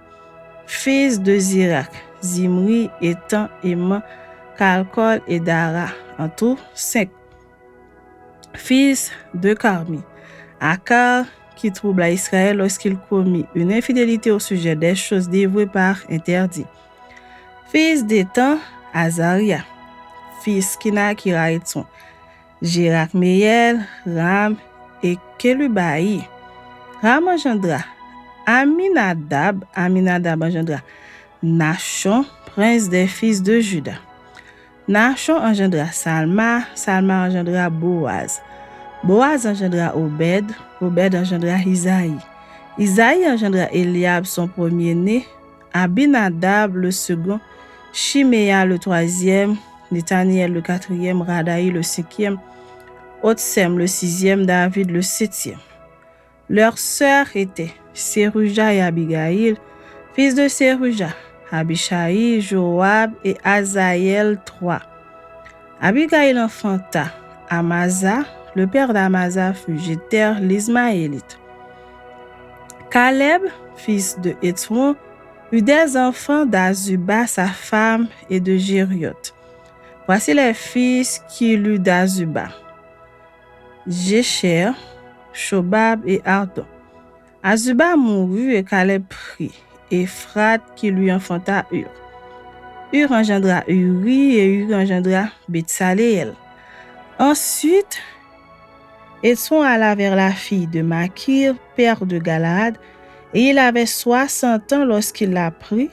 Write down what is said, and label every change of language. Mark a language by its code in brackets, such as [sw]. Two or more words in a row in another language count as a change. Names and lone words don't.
[fr] Fils de Zérak, Zimri, Étan, Éman, Kalkol et Dara. En tout, 5. Fils de Carmi, Akar, qui troubla Israël lorsqu'il commit une infidélité au sujet des choses dévouées par interdit. Fils d'Étan, Azaria. Fils Kinakira Étson, Jérak-Méel, Ram et Kelubaï. Ram engendra Aminadab. Aminadab engendra Nachon, prince des fils de Juda. Nachon engendra Salma. Salma engendra Boaz. Boaz engendra Obed. Obed engendra Isaïe. Isaïe engendra Eliab, son premier-né. Abinadab, le second. Chiméa, le troisième. Nathaniel, le quatrième. Radaï, le cinquième. Otsem, le sixième. David, le septième. Leurs sœurs étaient Séruja et Abigaïl, fils de Séruja, Abishai, Joab et Azaël, 3. Abigaïl enfanta Amasa. Le père d'Amasa fut Jéter, l'Ismaélite. Caleb, fils de Étron, eut des enfants d'Azuba, sa femme, et de Jérioth. Voici les fils qu'il eut d'Azuba: Jécher, Shobab et Ardon. Azuba mourut et Caleb prit Ephrat qui lui enfanta Hur. Hur engendra Uri et Uri engendra Betsaléel. Ensuite, Étron alla vers la fille de Makir, père de Galaad, et il avait 60 ans lorsqu'il la prit.